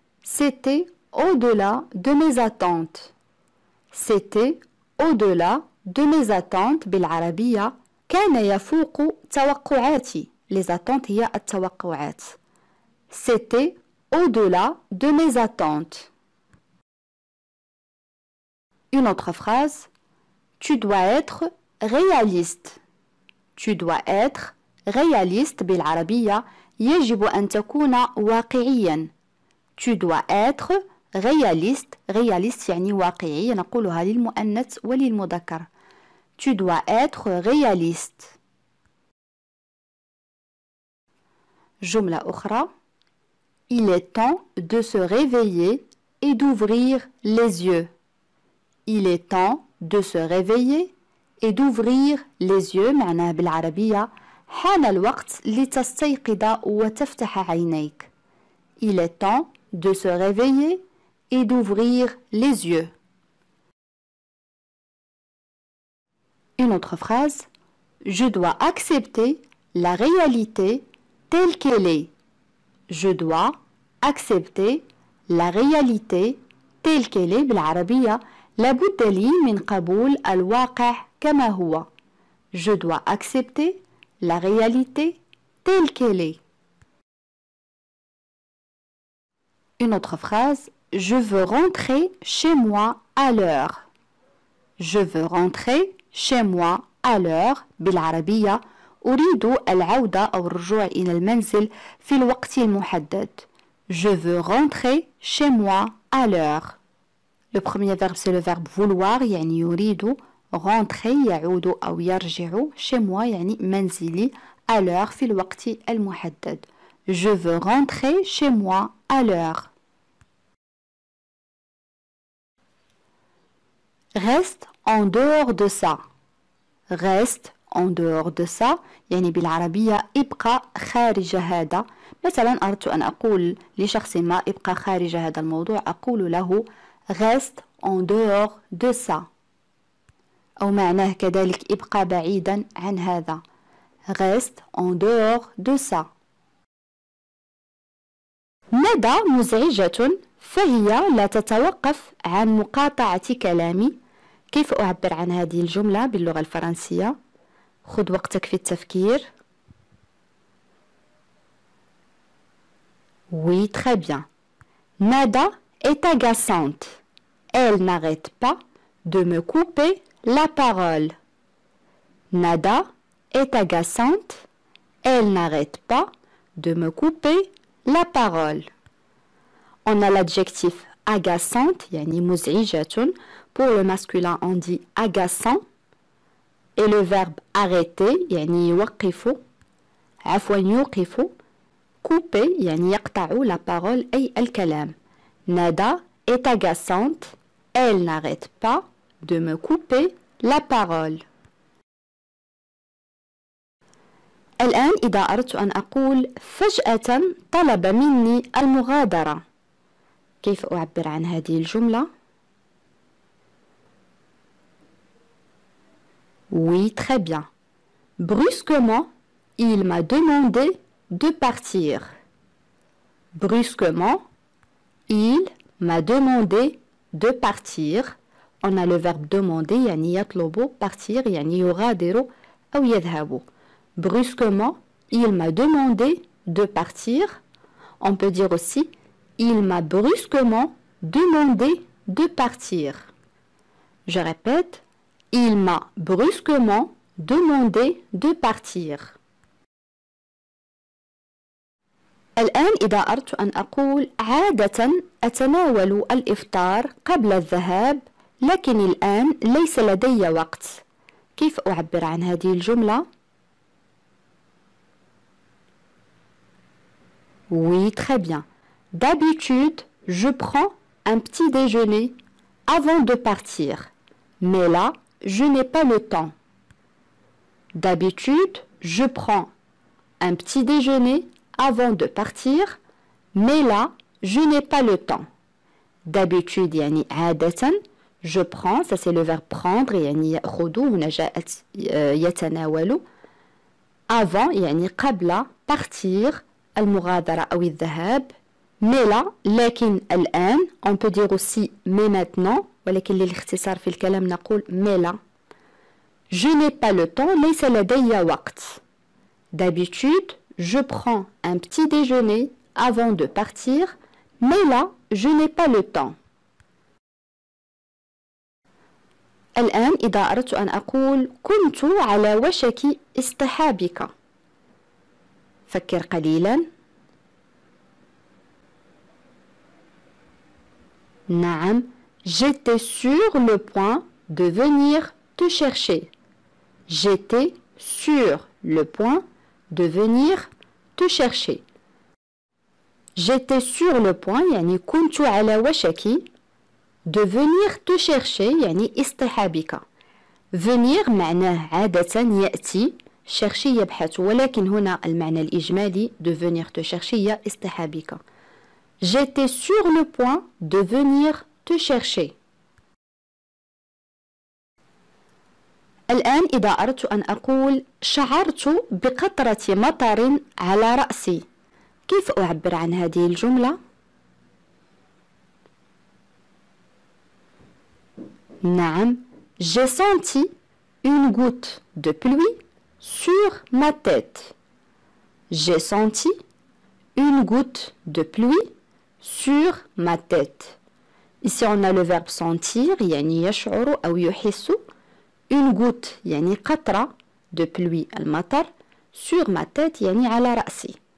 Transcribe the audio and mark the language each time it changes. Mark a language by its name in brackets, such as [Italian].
[French] C'était au-delà de mes attentes. C'était au-delà de mes attentes. [Arabic] بالعربية كان يفوق توقعاتي. [French] Les attentes [Arabic] هي التوقعات. [French] C'était au-delà de mes attentes. Une autre phrase. Tu dois être réaliste. Tu dois être réaliste. [Arabic] بالعربية يجب أن تكون واقعيا. [French] Tu dois être réaliste. [Arabic] réaliste يعني واقعي. نقولها للمؤنث وللمذكر. [French] Tu dois être réaliste. [Arabic] جملة أخرى. [French] Il est temps de se réveiller et d'ouvrir les yeux. Il est temps de se réveiller et d'ouvrir les yeux. [Arabic] معناه بالعربية حان الوقت لتستيقظ وتفتح عينيك. [French] Il est temps de se réveiller et d'ouvrir les yeux. Une autre phrase. Je dois accepter la réalité telle qu'elle est. Je dois accepter la réalité telle qu'elle est. [Arabic] بالعربية لابد لي من قبول الواقع كما هو. [French] Je dois accepter la réalité telle qu'elle est. Une autre phrase. Je veux rentrer chez moi à l'heure. Je veux rentrer chez moi à l'heure. [Arabic] بالعربية أريد العودة أو الرجوع إلى المنزل في الوقت المحدد. [French] Je veux rentrer chez moi à l'heure. Le premier verbe c'est le verbe vouloir [Arabic] يعني يريد. rentrer يعود أو يرجع. [French] chez moi [Arabic] يعني منزلي. [French] à l'heure [Arabic] في الوقت المحدد. [French] Je veux rentrer chez moi à l'heure. Reste en dehors de ça. Reste en dehors de ça [Arabic] يعني بالعربية ابقى خارج هذا. مثلا أردت أن أقول لشخص ما ابقى خارج هذا الموضوع أقول له [French] reste en dehors de ça. [Arabic] أو معناه كذلك ابقى بعيدا عن هذا. [French] reste en dehors de ça. [Arabic] ندى مزعجة فهي لا تتوقف عن مقاطعة كلامي. كيف أعبر عن هذه الجملة باللغة الفرنسية؟ خذ وقتك في التفكير. [French] Oui, très bien. Nada est agaçante. Elle n'arrête pas de me couper la parole. Nada est agaçante. Elle n'arrête pas de me couper la parole. On a l'adjectif agaçante, [Arabic] يعني مزعجة. [French] Pour le masculin, on dit agaçant. Et le verbe arrêter, [Arabic] يعني يوقف. عفوا يوقف. couper, يعني يقطع [French] la parole [Arabic] أي الكلام. [French] Nada est agaçante. Elle n'arrête pas de me couper la parole. [Arabic] الآن إذا أردت أن أقول فجأة طلب مني المغادرة، كيف أعبر عن هذه الجملة؟ [French] Oui, très bien. Brusquement, il m'a demandé de partir. Brusquement, il m'a demandé de partir. On a le verbe demander, [Arabic] يعني يطلب [French] partir, [Arabic] يعني يغادر أو يذهب. [French] Brusquement, il m'a demandé de partir. On peut dire aussi, il m'a brusquement demandé de partir. Je répète, il m'a brusquement demandé de partir. [Arabic] الآن إذا أردت أن أقول عادة أتناول الإفطار قبل الذهاب، لكن الآن ليس لدي وقت، كيف أعبر عن هذه الجملة؟ [French] Oui, très bien. D'habitude, je prends un petit déjeuner avant de partir, mais là, je n'ai pas le temps. D'habitude, je prends un petit déjeuner avant de partir, mais là, je n'ai pas le temps. D'habitude, [Arabic] يعني عادة, [French] je prends, ça c'est le verbe prendre, [Arabic] يعني يأخذ, هنا جاءت يتناول. Avant, يعني قبل, partir, المغادرة أو الذهاب. [French] Mais là, [Arabic] لكن الآن, [French] on peut dire aussi mais maintenant, [Arabic] ولكن للاختصار في الكلام نقول [French] mais là. Je n'ai pas le temps, [Arabic] ليس لدي وقت. [French] D'habitude, je prends un petit déjeuner avant de partir, mais là, je n'ai pas le temps. [Arabic] الآن إذا أردت أن أقول كنت على وشك اصطحابك، فكر قليلا. نعم، [French] j'étais sur le point de venir te chercher. J'étais sur le point de venir te chercher. J'étais sur le point [Arabic] يعني كنت على وشك [French] de venir te chercher [Arabic] يعني اصطحابك. venir معناه عادة يأتي، chercher يبحث، ولكن هنا المعنى الإجمالي [French] de venir te chercher [Arabic] هي اصطحابك. [French] J'étais sur le point de venir te chercher. [Arabic] الآن إذا أردت أن أقول شعرت بقطرة مطر على رأسي، كيف أعبر عن هذه الجملة؟ نعم، [French] j'ai senti une goutte de pluie sur ma tête. J'ai senti une goutte de pluie sur ma tête. Ici on a le verbe sentir [Arabic] يعني يشعر أو يحس. [French] Une goutte [Arabic] يعني قطرة [French] de pluie [Arabic] المطر [French] sur ma tête [Arabic] يعني على رأسي.